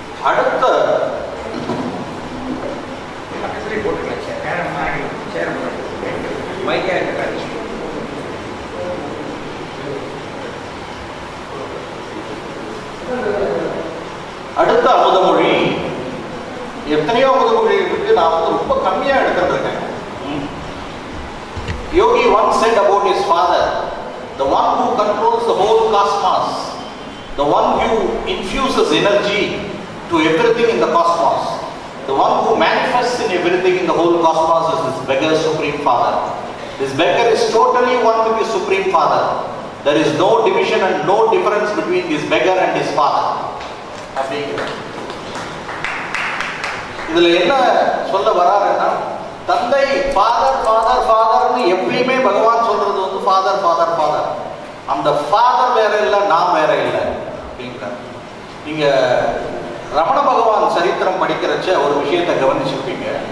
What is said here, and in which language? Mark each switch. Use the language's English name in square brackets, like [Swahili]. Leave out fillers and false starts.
[Tamil] அடுத்த அடுத்த அமுதமொழி, எத்தனையோ அமுதமொழி இருக்கு, நான் வந்து ரொம்ப கம்மியா எடுத்துருக்கேன். [English] Yogi once said about his father, the one who controls the whole cosmos, the one who infuses energy to everything in the cosmos, the one who manifests in everything in the whole cosmos is this beggar Supreme Father. This beggar is totally one with his Supreme Father. There is no division and no difference between this beggar and his father. [Tamil] இதுல என்ன சொல்ல வராருன்னா, தந்தை father father ஃபாதர்னு எப்பயுமே பகவான் சொல்றது வந்து father father father. அந்த ஃபாதர் வேற இல்லை, நாம் வேற இல்லை அப்படிங்கிறார். நீங்க ரமண பகவான் சரித்திரம் படிக்கிறச்ச ஒரு விஷயத்தை கவனிச்சிருப்பீங்க.